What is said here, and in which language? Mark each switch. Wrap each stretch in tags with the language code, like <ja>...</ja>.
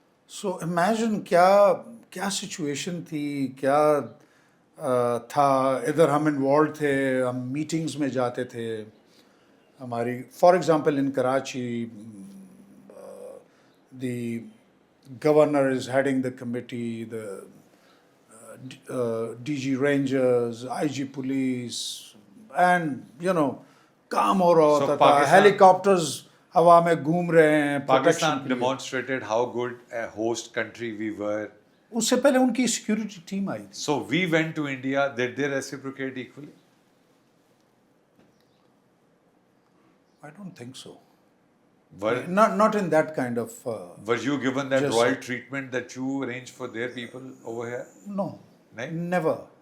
<ur>So imagine کیا situation تھی, کیا تھا. ادھر ہم انوالو تھے, ہم میٹنگز میں جاتے تھے.</ur> <en>ہماری for example in Karachi the governor is heading the committee, the D G rangers, I G police, and you know</en> <ur>کام ہو رہا ہوتا تھا. ہیلی کاپٹرز ہوا میں گھوم رہے ہیں.</ur> <en>Pakistan demonstrated how good a host country we were.</en> <ur>اس سے پہلے ان کی سیکورٹی ٹیم آئی تھی.</ur> <en>So we went to India. Did they reciprocate equally? I don't think so. Not in that kind of. Were you given that royal treatment that you arranged for their people over here? No. Never.</en>